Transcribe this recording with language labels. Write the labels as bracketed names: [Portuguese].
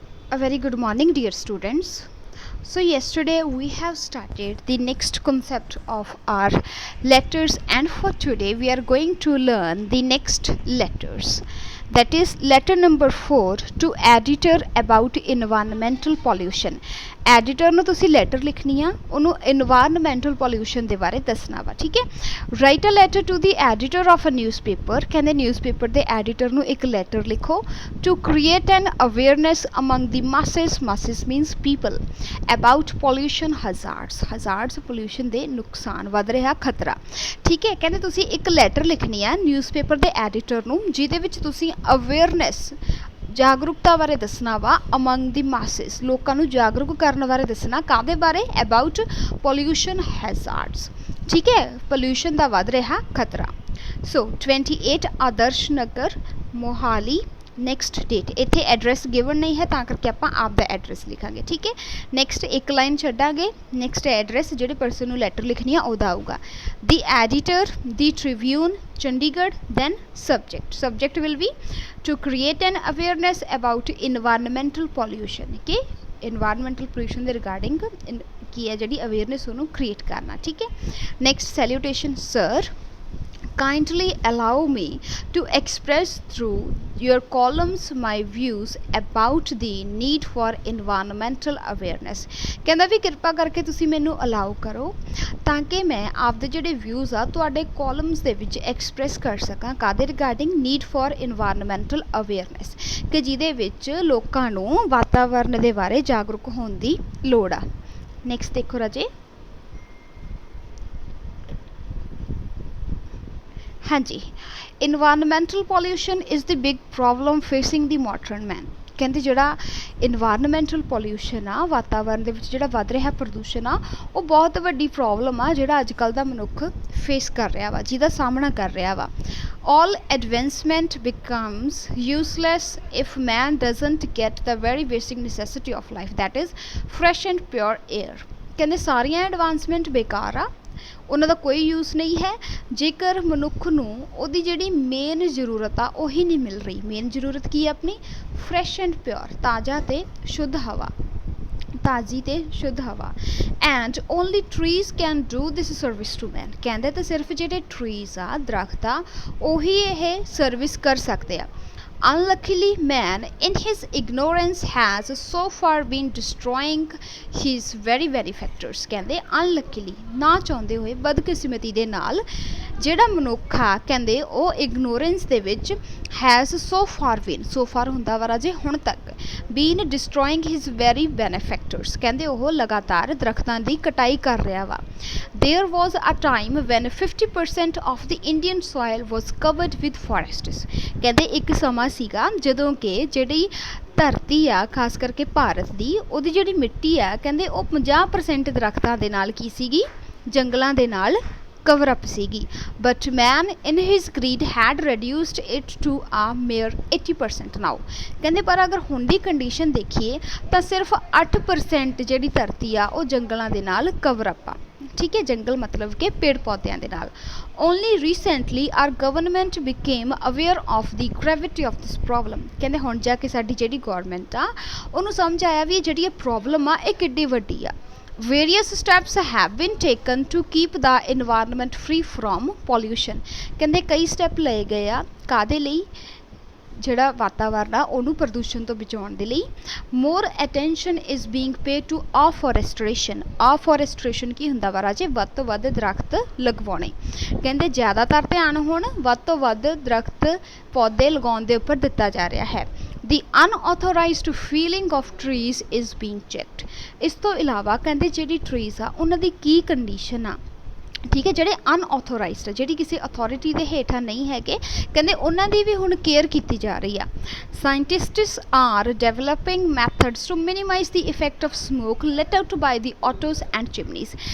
[English] A very good morning, dear students. So yesterday we have started the next concept of our letters, and for today we are going to learn the next letters. That is letter number 4 to editor about environmental pollution. [Punjabi] Editor ਨੂੰ ਤੁਸੀਂ letter ਲਿਖਣੀ ਆ, ਉਹਨੂੰ environmental pollution ਦੇ ਬਾਰੇ ਦੱਸਣਾ ਵਾ, ਠੀਕ ਹੈ। [English] write a letter to the editor of a newspaper, [Punjabi] ਕਹਿੰਦੇ ਨਿਊਜ਼ਪੇਪਰ ਦੇ ਐਡੀਟਰ ਨੂੰ ਇੱਕ ਲੈਟਰ ਲਿਖੋ [English] to create an awareness among the masses means people about pollution hazards pollution [Punjabi] ਦੇ ਨੁਕਸਾਨ, ਵੱਧ ਰਿਹਾ ਖਤਰਾ, ਠੀਕ ਹੈ। ਕਹਿੰਦੇ ਤੁਸੀਂ ਇੱਕ ਲੈਟਰ ਲਿਖਣੀ ਆ ਨਿਊਜ਼ਪੇਪਰ ਦੇ ਐਡੀਟਰ ਨੂੰ, ਜਿਹਦੇ ਵਿੱਚ ਤੁਸੀਂ ਅਵੇਅਰਨੈਸ ਜਾਗਰੂਕਤਾ ਬਾਰੇ ਦੱਸਣਾ ਵਾ [English] among the masses, [Punjabi] ਲੋਕਾਂ ਨੂੰ ਜਾਗਰੂਕ ਕਰਨ ਬਾਰੇ ਦੱਸਣਾ, ਕਾਹਦੇ ਬਾਰੇ, [English] about pollution hazards, [Punjabi] ਠੀਕ ਹੈ, ਪੋਲਿਊਸ਼ਨ ਦਾ ਵੱਧ ਰਿਹਾ ਖਤਰਾ। ਸੋ 28 ਆਦਰਸ਼ ਨਗਰ ਮੋਹਾਲੀ, ਨੈਕਸਟ ਡੇਟ, ਇੱਥੇ ਐਡਰੈਸ ਗਿਵਨ ਨਹੀਂ ਹੈ ਤਾਂ ਕਰਕੇ ਆਪਾਂ ਆਪ ਦਾ ਐਡਰੈਸ ਲਿਖਾਂਗੇ, ਠੀਕ ਹੈ। ਨੈਕਸਟ ਇੱਕ ਲਾਈਨ ਛੱਡਾਂਗੇ, ਨੈਕਸਟ ਐਡਰੈਸ ਜਿਹੜੇ ਪਰਸਨ ਨੂੰ ਲੈਟਰ ਲਿਖਣੀ ਆ ਉਹਦਾ ਆਊਗਾ। [English] the editor, the Tribune Chandigarh, then subject will be to create an awareness about environmental pollution, okay, environmental pollution ਦੇ regarding [Punjabi] ਕੀ ਹੈ ਜਿਹੜੀ [English] awareness ਉਹਨੂੰ create [Punjabi] ਕਰਨਾ, ਠੀਕ ਹੈ। [English] next salutation, sir, kindly allow me to express through your columns my views about the need for environmental awareness। [Punjabi] ਕਹਿੰਦਾ ਵੀ ਕਿਰਪਾ ਕਰਕੇ ਤੁਸੀਂ ਮੈਨੂੰ ਅਲਾਉ ਕਰੋ ਤਾਂ ਕਿ ਮੈਂ ਆਪਦੇ ਜਿਹੜੇ ਵਿਊਜ਼ ਆ ਤੁਹਾਡੇ ਕਾਲਮਸ ਦੇ ਵਿੱਚ ਐਕਸਪ੍ਰੈਸ ਕਰ ਸਕਾਂ, ਕਾਹਦੇ regarding, [English] need for environmental awareness, [Punjabi] ਕਿ ਜਿਹਦੇ ਵਿੱਚ ਲੋਕਾਂ ਨੂੰ ਵਾਤਾਵਰਨ ਦੇ ਬਾਰੇ ਜਾਗਰੂਕ ਹੋਣ ਦੀ ਲੋੜ ਆ। ਨੈਕਸਟ ਦੇਖੋ ਰਾਜੇ, ਹਾਂਜੀ, [English] Environmental pollution is the big problem facing the modern man. [Punjabi] ਕਹਿੰਦੇ ਜਿਹੜਾ ਇਨਵਾਇਰਨਮੈਂਟਲ ਪੋਲਿਊਸ਼ਨ ਆ, ਵਾਤਾਵਰਨ ਦੇ ਵਿੱਚ ਜਿਹੜਾ ਵੱਧ ਰਿਹਾ ਪ੍ਰਦੂਸ਼ਣ ਆ, ਉਹ ਬਹੁਤ ਵੱਡੀ ਪ੍ਰੋਬਲਮ ਆ ਜਿਹੜਾ ਅੱਜ ਕੱਲ੍ਹ ਦਾ ਮਨੁੱਖ ਫੇਸ ਕਰ ਰਿਹਾ ਵਾ, ਜਿਹਦਾ ਸਾਹਮਣਾ ਕਰ ਰਿਹਾ ਵਾ। [English] all advancement becomes useless if man doesn't get the very basic necessity of life, that is fresh and pure air। [Punjabi] ਕਹਿੰਦੇ ਸਾਰੀਆਂ ਐਡਵਾਂਸਮੈਂਟ ਬੇਕਾਰ ਆ, ਉਹਨਾਂ ਦਾ ਕੋਈ ਯੂਜ਼ ਨਹੀਂ ਹੈ ਜੇਕਰ ਮਨੁੱਖ ਨੂੰ ਉਹਦੀ ਜਿਹੜੀ ਮੇਨ ਜ਼ਰੂਰਤ ਆ ਉਹੀ ਨਹੀਂ ਮਿਲ ਰਹੀ। ਮੇਨ ਜ਼ਰੂਰਤ ਕੀ ਹੈ ਆਪਣੀ? [English] fresh and pure, [Punjabi] ਤਾਜ਼ਾ ਅਤੇ ਸ਼ੁੱਧ ਹਵਾ, ਤਾਜ਼ੀ ਅਤੇ ਸ਼ੁੱਧ ਹਵਾ। [English] And only trees can do this service to man. [Punjabi] ਕਹਿੰਦੇ ਤਾਂ ਸਿਰਫ ਜਿਹੜੇ ਟਰੀਜ਼ ਆ, ਦਰਖਤ ਆ, ਉਹੀ ਇਹ ਸਰਵਿਸ ਕਰ ਸਕਦੇ ਆ। [English] Unluckily, man in his ignorance has so far been destroying his very benefactors। [Punjabi] ਕਹਿੰਦੇ unluckily, ਨਾ ਚਾਹੁੰਦੇ ਹੋਏ, ਬਦਕਿਸਮਤੀ ਦੇ ਨਾਲ ਜਿਹੜਾ ਮਨੁੱਖ ਆ, ਕਹਿੰਦੇ ਉਹ ਇਗਨੋਰੈਂਸ ਦੇ ਵਿੱਚ [English] has so far [Punjabi] ਹੁੰਦਾ ਵਾ ਰਾਜੇ ਹੁਣ ਤੱਕ, [English] been destroying his very benefactors, [Punjabi] ਕਹਿੰਦੇ ਉਹ ਲਗਾਤਾਰ ਦਰਖਤਾਂ ਦੀ ਕਟਾਈ ਕਰ ਰਿਹਾ ਵਾ। [English] There was a time when 50% of the Indian soil was covered with forests। [Punjabi] ਕਹਿੰਦੇ ਇੱਕ ਸਮਾਂ ਸੀਗਾ ਜਦੋਂ ਕਿ ਜਿਹੜੀ ਧਰਤੀ ਆ, ਖਾਸ ਕਰਕੇ ਭਾਰਤ ਦੀ, ਉਹਦੀ ਜਿਹੜੀ ਮਿੱਟੀ ਆ, ਕਹਿੰਦੇ ਉਹ 50% ਦਰਖਤਾਂ ਦੇ ਨਾਲ ਕੀ ਸੀਗੀ, ਜੰਗਲਾਂ ਦੇ ਨਾਲ ਕਵਰ ਅਪ ਸੀਗੀ। [English] But man in his greed had reduced it to a mere 80% now. [Punjabi] ਕਹਿੰਦੇ ਪਰ ਅਗਰ ਹੁਣ ਦੀ ਕੰਡੀਸ਼ਨ ਦੇਖੀਏ ਤਾਂ ਸਿਰਫ 8% ਜਿਹੜੀ ਧਰਤੀ ਆ ਉਹ ਜੰਗਲਾਂ ਦੇ ਨਾਲ ਕਵਰ ਅਪ ਆ, ਠੀਕ ਹੈ। ਜੰਗਲ ਮਤਲਬ ਕਿ ਪੇੜ ਪੌਦਿਆਂ ਦੇ ਨਾਲ। [English] Only recently are government became aware of the gravity of this problem. [Punjabi] ਕਹਿੰਦੇ ਹੁਣ ਜਾ ਕੇ ਸਾਡੀ ਜਿਹੜੀ ਗੌਰਮੈਂਟ ਆ ਉਹਨੂੰ ਸਮਝ ਆਇਆ ਵੀ ਜਿਹੜੀ ਇਹ ਪ੍ਰੋਬਲਮ ਆ ਇਹ ਕਿੱਡੀ ਵੱਡੀ ਆ। [English] Various steps have been taken to keep the environment free from pollution। [Punjabi] ਕਹਿੰਦੇ ਕਈ ਸਟੈਪ ਲਏ ਗਏ ਆ, ਕਾਹਦੇ ਲਈ, ਜਿਹੜਾ ਵਾਤਾਵਰਨ ਆ ਉਹਨੂੰ ਪ੍ਰਦੂਸ਼ਣ ਤੋਂ ਬਚਾਉਣ ਦੇ ਲਈ। [English] more attention is being paid to afforestation [Punjabi] ਕੀ ਹੁੰਦਾ ਵਾ ਰਾਜੇ, ਵੱਧ ਤੋਂ ਵੱਧ ਦਰਖਤ ਲਗਵਾਉਣੇ। ਕਹਿੰਦੇ ਜ਼ਿਆਦਾਤਰ ਧਿਆਨ ਹੁਣ ਵੱਧ ਤੋਂ ਵੱਧ ਦਰਖਤ ਪੌਦੇ ਲਗਾਉਣ ਦੇ ਉੱਪਰ ਦਿੱਤਾ ਜਾ ਰਿਹਾ ਹੈ। [English] The unauthorized felling of trees is being checked। [Punjabi] ਇਸ ਤੋਂ ਇਲਾਵਾ ਕਹਿੰਦੇ ਜਿਹੜੀ ਟਰੀਜ਼ ਆ ਉਹਨਾਂ ਦੀ ਕੀ ਕੰਡੀਸ਼ਨ ਆ, ਠੀਕ ਹੈ, ਜਿਹੜੇ ਅਨਆਥੋਰਾਈਜ਼ਡ ਆ, ਜਿਹੜੀ ਕਿਸੇ ਅਥੋਰਿਟੀ ਦੇ ਹੇਠਾਂ ਨਹੀਂ ਹੈਗੇ, ਕਹਿੰਦੇ ਉਹਨਾਂ ਦੀ ਵੀ ਹੁਣ ਕੇਅਰ ਕੀਤੀ ਜਾ ਰਹੀ ਆ। [English] Scientists are developing methods to minimise the effect of smoke let out by the autos and chimneys.